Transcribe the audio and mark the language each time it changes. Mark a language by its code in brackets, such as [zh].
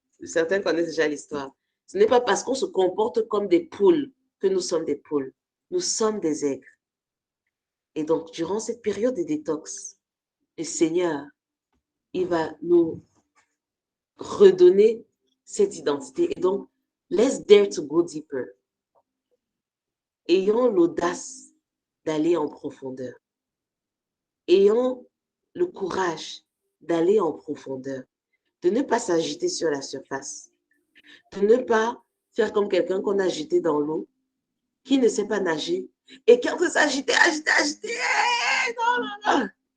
[fr] Certains connaissent déjà l'histoire. Ce n'est pas parce qu'on se comporte comme des poules que nous sommes des poules. Nous sommes des aigles. Et donc, durant cette période de détox, le Seigneur, il va nous redonner cette identité. Et donc, [en] let's dare to go deeper. [fr] Ayons l'audace d'aller en profondeur. Ayons le courage d'aller en profondeur, de ne pas s'agiter sur la surface, de ne pas faire comme quelqu'un qu'on a jeté dans l'eau, qui ne sait pas nager, et qui est en train de s'agiter, agiter, non, non, non.